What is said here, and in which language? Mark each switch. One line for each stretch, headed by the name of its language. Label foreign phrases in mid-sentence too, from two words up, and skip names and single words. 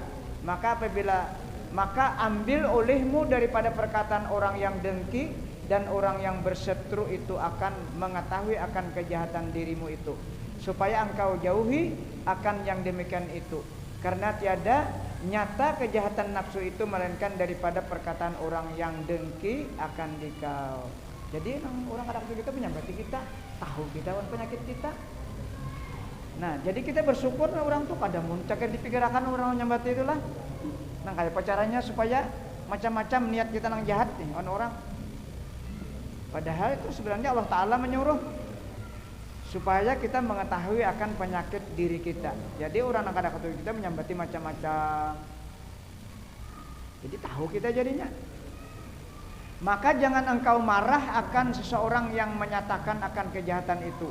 Malay: Maka ambil olehmu daripada perkataan orang yang dengki dan orang yang berseteru itu akan mengetahui akan kejahatan dirimu itu, supaya engkau jauhi akan yang demikian itu. Karena tiada nyata kejahatan nafsu itu melainkan daripada perkataan orang yang dengki akan dikau.
Banjar: Jadi orang ada kita menyambati kita, tahu kita penyakit kita. Nah, jadi kita bersyukur orang tuh kada muncak dipikirkan orang nyambati itulah. Nah, kayak caranya supaya macam-macam niat kita nang jahat nih orang.
Indonesian: Padahal itu sebenarnya Allah Ta'ala menyuruh supaya kita mengetahui akan penyakit diri kita.
Banjar: Jadi orang yang kadang-kadang kita menyambati macam-macam. Jadi tahu kita jadinya.
Malay: Maka jangan engkau marah akan seseorang yang menyatakan akan kejahatan itu.